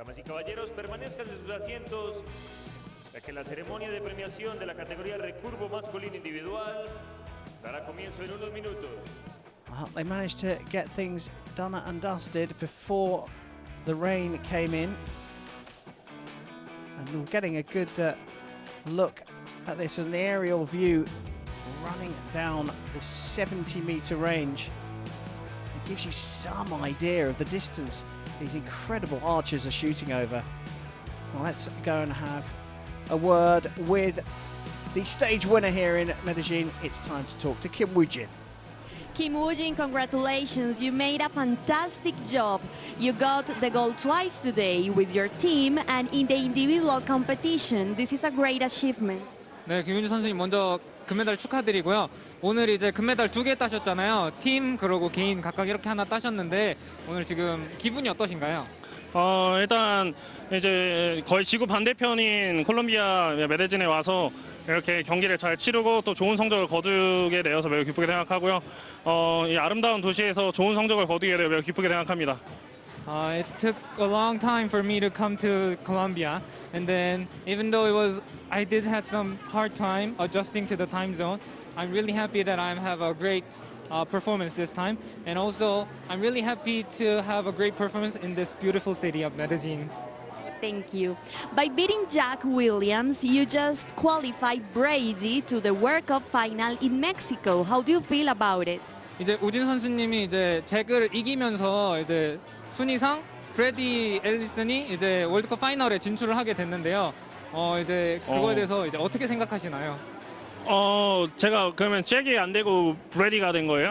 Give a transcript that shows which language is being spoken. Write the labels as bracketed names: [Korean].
[Spanish] Caballeros, permanezcan en sus asientos, ya que la ceremonia de premiación de la categoría Recurvo masculino individual dará comienzo en unos minutos. [English] Well, they managed to get things done and dusted before the rain came in. And we're getting a good look at this, an aerial view running down the 70-meter range. It gives you some idea of the distance these incredible archers are shooting over. Well, let's go and have a word with the stage winner here in Medellin. It's time to talk to Kim Woo-jin. Kim Woo-jin, congratulations. You made a fantastic job. You got the gold twice today with your team and in the individual competition. This is a great achievement. [Korean] 네, 김윤주 선수님 먼저 금메달 축하드리고요. 오늘 이제 금메달 2개 따셨잖아요. 팀 그리고 개인 각각 이렇게 하나 따셨는데 오늘 지금 기분이 어떠신가요? 일단 이제 거의 지구 반대편인 콜롬비아 메데진에 와서 이렇게 경기를 잘 치르고 또 좋은 성적을 거두게 되어서 매우 기쁘게 생각하고요. 이 아름다운 도시에서 좋은 성적을 거두게 되어 매우 기쁘게 생각합니다. [English] It took a long time for me to come to Colombia, and then even though I did have some hard time adjusting to the time zone, I'm really happy that I have a great performance this time, and also I'm really happy to have a great performance in this beautiful city of Medellin. Thank you. By beating Jack Williams, you just qualified Brady to the World Cup final in Mexico. How do you feel about it? [Korean] 이제 우진 선수님이 이제 잭을 이기면서 이제 순위상 브래디 앨리슨이 이제 월드컵 파이널에 진출을 하게 됐는데요. 이제 그거에 대해서 이제 어떻게 생각하시나요? 제가 그러면 잭이 안 되고 브래디가 된 거예요?